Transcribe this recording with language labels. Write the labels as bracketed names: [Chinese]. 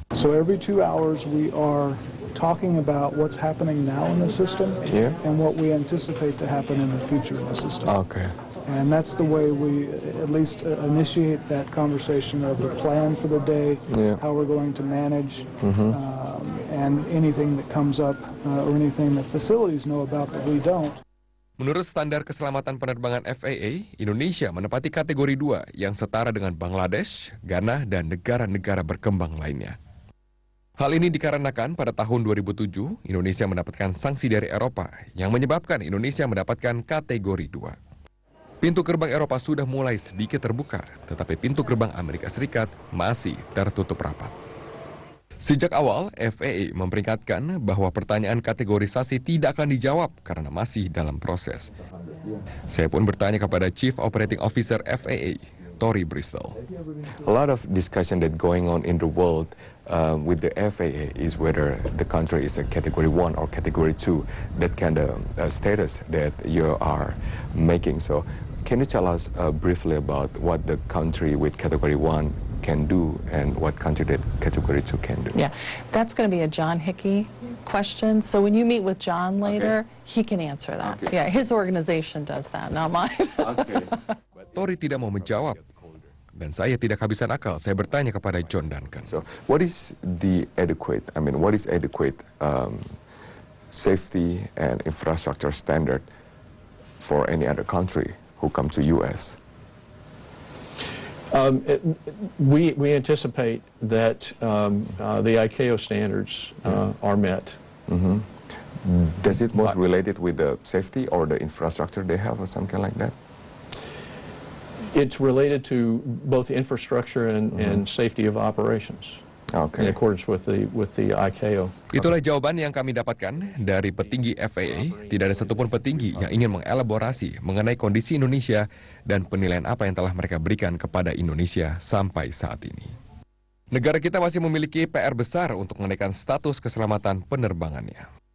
[English] So every 2 hours we are talking about what's happening now in the system and what we anticipate to happen in the future in the system. Okay. And that's the way we at least initiate that conversation of the plan for the day, how we're going to manage, and anything that comes up or anything that facilities know about that we don't. [Indonesian] Menurut standar keselamatan penerbangan FAA, Indonesia menempati kategori 2 yang setara dengan Bangladesh, Ghana, dan negara-negara berkembang lainnya. Hal ini dikarenakan pada tahun 2007, Indonesia mendapatkan sanksi dari Eropa yang menyebabkan Indonesia mendapatkan kategori 2. Pintu gerbang Eropa sudah mulai sedikit terbuka, tetapi pintu gerbang Amerika Serikat masih tertutup rapat. Sejak awal, FAA memperingatkan bahwa pertanyaan kategorisasi tidak akan dijawab karena masih dalam proses. Saya pun bertanya kepada Chief Operating Officer FAA, Tory Bristol. [English] A lot of discussion that going on in the world with the FAA is whether the country is a category 1 or category 2, that kind of status that you are making. So can you tell us briefly about what the country with category 1 can do and what country that category 2 can do? Yeah, that's going to be a John Hickey question. So when you meet with John later, he can answer that. Okay. Yeah, his organization does that, not mine. Okay. [Indonesian] Tory tidak mau menjawab. Dan saya tidak kehabisan akal. Saya bertanya kepada John Duncan. [English] So, what is the adequate? I mean, what is adequate safety and infrastructure standard for any other country who come to U.S.? We anticipate that the ICAO standards are met. Does it most related with the safety or the infrastructure they have or something like that? It's related to both infrastructure and safety of operations. In accordance with the ICAO. [Indonesian] Itulah jawaban yang kami dapatkan dari petinggi FAA. Tidak ada satupun petinggi yang ingin mengelaborasi mengenai kondisi Indonesia dan penilaian apa yang telah mereka berikan kepada Indonesia sampai saat ini. Negara kita masih memiliki PR besar untuk menaikkan status keselamatan penerbangannya.